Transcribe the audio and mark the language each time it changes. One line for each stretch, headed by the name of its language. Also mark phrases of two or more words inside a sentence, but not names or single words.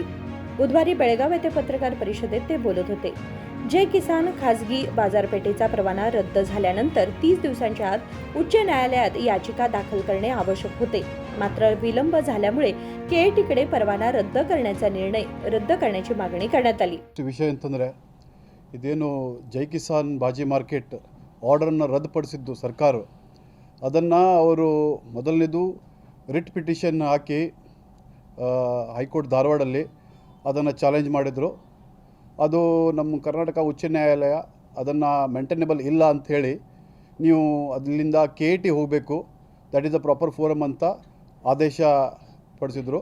Marathi: बुधवारी बेळगाव येथे पत्रकार परिषदेत ते बोलत होते. जय किसान खासगी बाजारपेठेचा परवाना रद्द झाल्यानंतर 30 दिवसांच्या आत उच्च न्यायालयात याचिका दाखल करणे आवश्यक होते. मात्र विलंब झाल्यामुळे केएटीकडे परवाना रद्द करण्याचा निर्णय रद्द करण्याची मागणी करण्यात आली.
Kannada: ವಿಷಯ ಅಂತಂದರೆ ಇದೇನು ಜೈ ಕಿಸಾನ್ ಬಾಜಿ ಮಾರ್ಕೆಟ್ ಆರ್ಡರನ್ನು ರದ್ದುಪಡಿಸಿದ್ದು ಸರ್ಕಾರ, ಅದನ್ನು ಅವರು ಮೊದಲನೇದು
English: writ petition
Kannada: ಹಾಕಿ ಹೈಕೋರ್ಟ್ ಧಾರವಾಡಲ್ಲಿ ಅದನ್ನು ಚಾಲೆಂಜ್ ಮಾಡಿದರು. ಅದು ನಮ್ಮ ಕರ್ನಾಟಕ ಉಚ್ಚ ನ್ಯಾಯಾಲಯ ಅದನ್ನು ಮೇಂಟೈನೇಬಲ್ ಇಲ್ಲ ಅಂಥೇಳಿ ನೀವು ಅದರಿಂದ KET ಹೋಗಬೇಕು,
English: that is the proper forum
Kannada: ಅಂತ ಆದೇಶ ಪಡಿಸಿದರು.